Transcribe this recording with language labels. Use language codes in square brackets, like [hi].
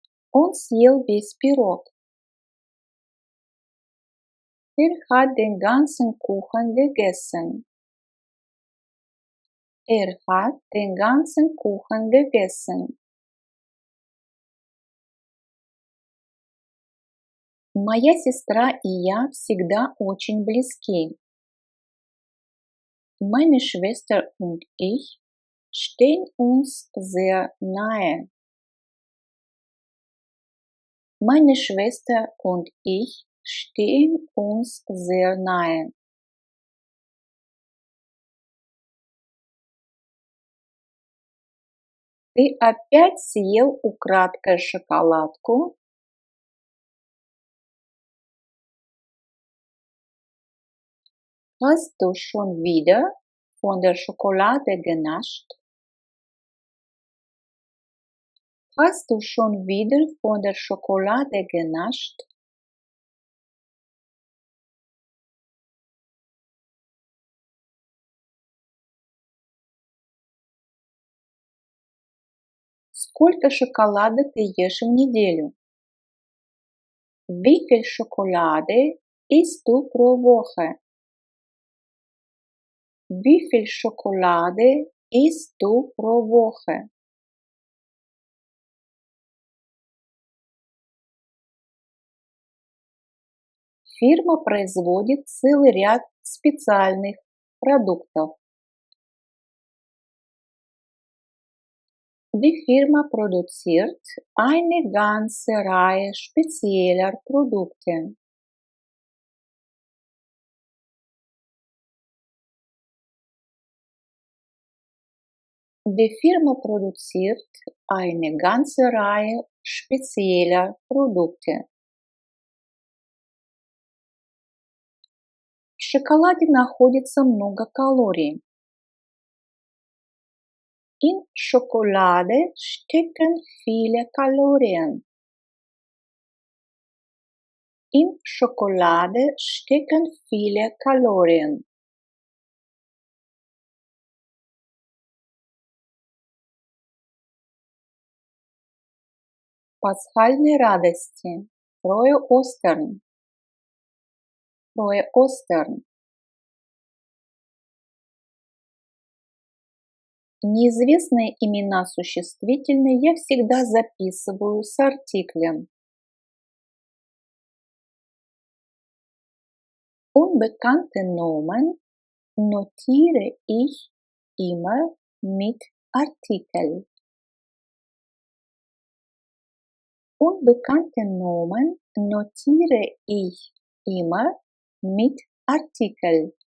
[ru] Он съел весь пирог. [de] Hat den ganzen Kuchen gegessen. Hat den ganzen Kuchen gegessen. [ru] Моя сестра и я всегда очень близки. [de] Meine Schwester und ich stehen uns sehr nahe. Meine Schwester und ich stehen uns sehr nahe. [ru] Ты опять съел украдкой шоколадку? [de] Hast du schon wieder von der Schokolade genascht? Hast du schon wieder von der Schokolade genascht? [ru] Сколько шоколада ты ешь в неделю? [de] Wie viel Schokolade isst du pro Woche? Wie viel Schokolade isst du pro Woche? [ru] Фирма производит целый ряд специальных продуктов. [de] Die Firma produziert eine ganze Reihe spezieller Produkte. Die Firma produziert eine ganze Reihe spezieller Produkte. [ru] В шоколаде находится много калорий. [de] In Schokolade stecken viele Kalorien. In Schokolade stecken viele Kalorien. [ru] Пасхальные радости. [de] Frohe Ostern. Frohe Ostern. [ru] Неизвестные имена существительные я всегда записываю с артиклем. [de] Unbekannte Nomen notiere ich immer mit Artikel. Unbekannte Nomen notiere ich immer mit Artikel.